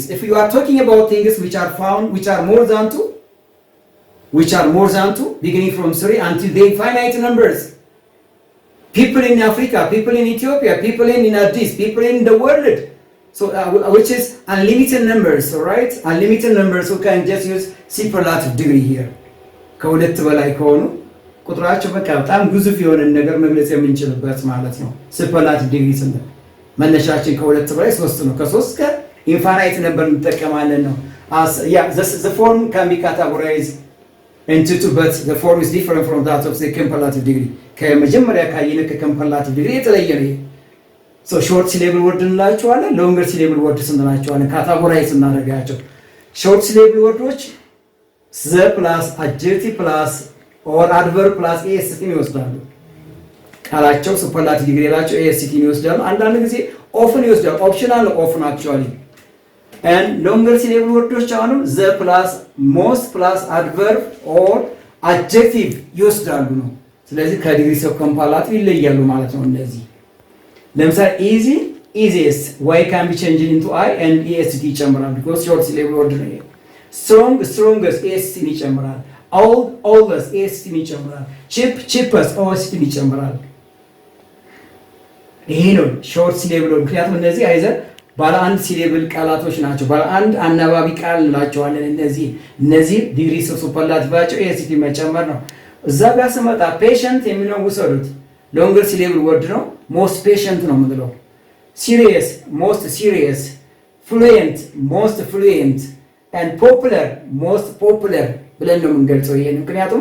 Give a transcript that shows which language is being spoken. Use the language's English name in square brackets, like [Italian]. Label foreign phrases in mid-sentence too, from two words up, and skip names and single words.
[English] If you are talking about things which are found, which are more than two, beginning from 3 until the infinite numbers. People in Africa, people in Ethiopia, people in Addis, people in the world. so which is unlimited numbers, alright? Unlimited numbers, so can just use superlative degree here. [Amharic] ከሁለት በላይ ከሆኑ ቁጥራቸው በቃ በጣም ግዙፍ የሆነ ነገር መግለጽ የምንችልበት ማለት ነው። [English] superlative degree [Amharic] ስንል መነሻችን ከሁለት በላይ 3 ነው። ከ3 እስከ ኢንፋይናይት ነበር እንጠቀማለን ነው። [English] the form can be categorized into two, but the form is different from that of the comparative degree. [Amharic] ከመጀመሪያ ካየነ ከ [English] comparative degree [Amharic] የተለየ ነው። [English] so short syllable word [Amharic] እንላቸዋለን፣ [English] longer syllable word [Amharic] እንላቸዋለን ካታጎራይዝ እናደርጋቸው። [English] short syllable words the plus adjective plus or adverb plus est [Amharic] ይወስዳሉ። ቃላቸው [English] superlative degree [Amharic] ላቸው est ይወስዳሉ። አንዳንድ ጊዜ often ይወስዳሉ። [English] optional often actually. and longer syllable words [Amharic] አሁንም [English] the plus most plus adverb or adjective [Amharic] ይወስዳሉ ነው። ስለዚህ [English] degrees of comparative [Amharic] ይለያሉ ማለት ነው። እነዚህ ለምሳሌ [English] easy, easiest, y can be changed into I and est [Amharic] ይጨምራል because [English] short syllable word [Amharic] ነው። [English] strong, strongest est [Amharic] ይጨምራል። [English] old, oldest est [Amharic] ይጨምራል። [English] cheap, cheapest est [Amharic] ይጨምራል። ይሄ ነው [English] short syllable word። [Amharic] ምክንያቱም እነዚህ አይዘር ባለ አንድ ሲሌብል ቃላቶች ናቸው። ባለ አንድ አናባቢ ቃል እንላቸዋለን። እነዚህ [English] degrees of superlative [Amharic] est መጨመር ነው። እዛ ጋር ስመጣ ፔሸንት የሚለውን ውሰዱት። [English] longer syllable word [Amharic] ነው። [English] most patient [Amharic] ነው የምንለው። [English] serious most serious, fluent most fluent, and popular most popular [Amharic] ብለን ነው የምንገልጸው። ይሄን ምክንያቱም